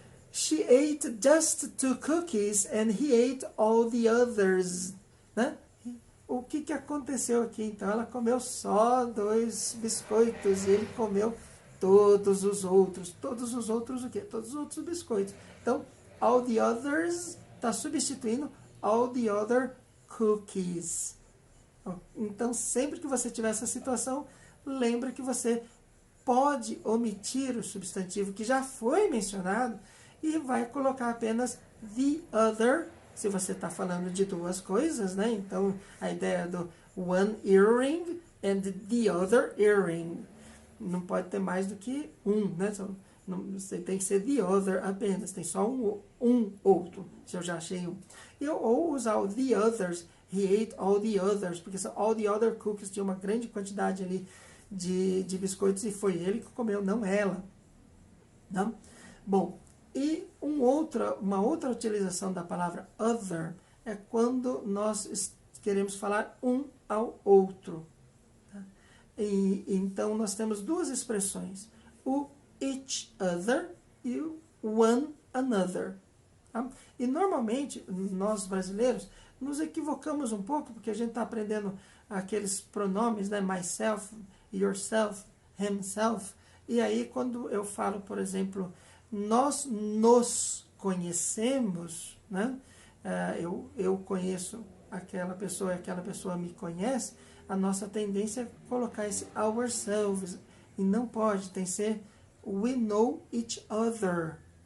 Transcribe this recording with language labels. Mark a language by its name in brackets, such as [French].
[English] She ate just 2 cookies and he ate all the others. [Portuguese] Né? O que aconteceu aqui? Então, ela comeu só 2 biscoitos e ele comeu todos os outros. Todos os outros o quê? Todos os outros biscoitos. Então, [English] all the others [Portuguese] está substituindo [English] all the other cookies. [Portuguese] Então, sempre que você tiver essa situação, lembra que você pode omitir o substantivo que já foi mencionado e vai colocar apenas the other, se você está falando de duas coisas, né? Então, a ideia do [English] one earring and the other earring. [Portuguese] Não pode ter mais do que um, né? Você tem que ser the other apenas, tem só um outro, se eu já achei um. Ou usar o the others, [English] he ate all the others, [Portuguese] porque são [English] all the other cookies, [Portuguese] tinha uma grande quantidade ali de biscoitos e foi ele que comeu, não ela. Não? Bom, e uma outra utilização da palavra other é quando nós queremos falar um ao outro. Tá? Então, nós temos duas expressões, o each other e o one another. Tá? E, normalmente, nós brasileiros, nos equivocamos um pouco, porque a gente está aprendendo aqueles pronomes, né? [English] Myself, yourself, himself. [Portuguese] E aí, quando eu falo, por exemplo, nós nos conhecemos, né? Eu conheço aquela pessoa e aquela pessoa me conhece, a nossa tendência é colocar esse ourselves. E não pode, tem que ser [English] we know each other.